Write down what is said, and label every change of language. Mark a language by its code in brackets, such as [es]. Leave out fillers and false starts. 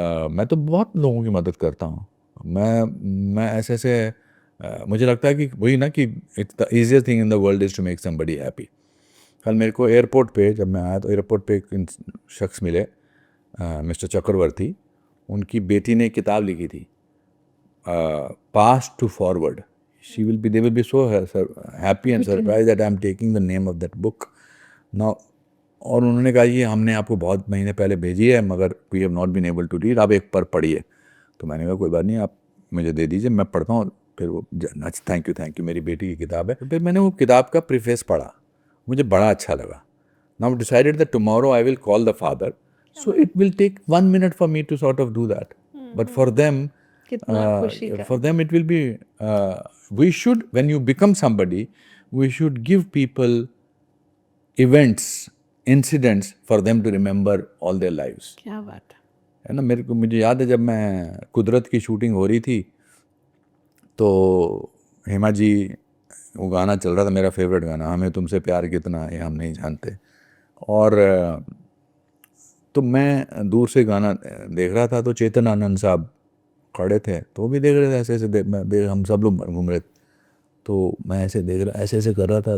[hi] मैं तो बहुत लोगों की मदद करता हूँ। मैं ऐसे मुझे लगता है कि वही ना कि [en] It's the easiest thing in the world is to make somebody happy. [hi] कल मेरे को एयरपोर्ट पे जब मैं आया तो एयरपोर्ट पे एक शख्स मिले, मिस्टर चक्रवर्ती, उनकी बेटी ने एक किताब लिखी थी, past to forward. [en] they will be so happy and surprised that I am taking the name of that book now। [hi] और उन्होंने कहा ये हमने आपको बहुत महीने पहले भेजी है, मगर [en] we have not been able to read, [hi] आप एक पर पढ़िए। तो मैंने कहा कोई बात नहीं, आप मुझे दे दीजिए, मैं पढ़ता हूँ। फिर वो थैंक यू, मेरी बेटी की किताब है। फिर मैंने वो किताब का प्रीफेस पढ़ा, मुझे बड़ा अच्छा लगा। [en] Now decided that tomorrow I will call the father, so it will take 1 minute for me to sort of do that, but for them for them it will be we should, when you become somebody, we should give people events, incidents for them to remember all their lives। [hi] क्या बात है ना। मुझे याद है जब मैं कुदरत की शूटिंग हो रही थी तो हेमा जी, वो गाना चल रहा था, मेरा फेवरेट गाना, हमें तुमसे प्यार कितना ये हम नहीं जानते, और तो मैं दूर से गाना देख रहा था, तो चेतन आनंद साहब खड़े थे, तो वो भी देख रहे थे, ऐसे हम सब लोग घूम रहे थे, तो मैं ऐसे देख रहा, ऐसे कर रहा था।